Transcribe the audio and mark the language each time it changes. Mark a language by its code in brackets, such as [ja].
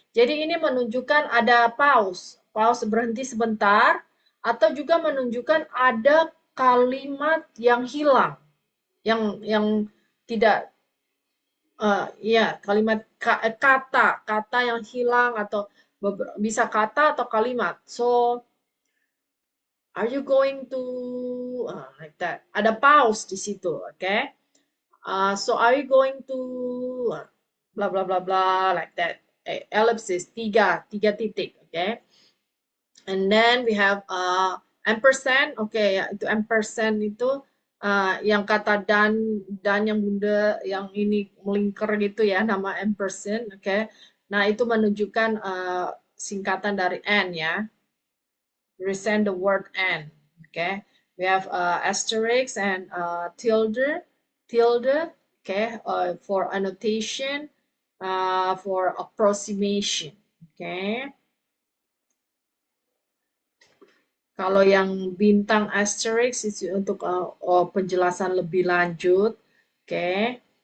[id] Jadi ini menunjukkan ada pause berhenti sebentar, atau juga menunjukkan ada kalimat yang hilang, yang tidak ya, kalimat kata yang hilang, atau bisa kata atau kalimat. [en] So are you going to like that? [id] Ada pause di situ, [en] okay? So are you going to blah blah blah blah like that? [id] Ellipsis, tiga titik, okay? [en] And then we have [id] ampersand, okay, ya, itu ampersand itu yang kata dan yang bunda yang ini melingkar gitu ya, nama ampersand, okay. Nah, itu menunjukkan singkatan dari and ya. [en] Resend the word and, okay. We have asterisk and tilde, okay, for annotation, for approximation, okay. [id] Kalau yang bintang asterisk itu untuk penjelasan lebih lanjut, okay.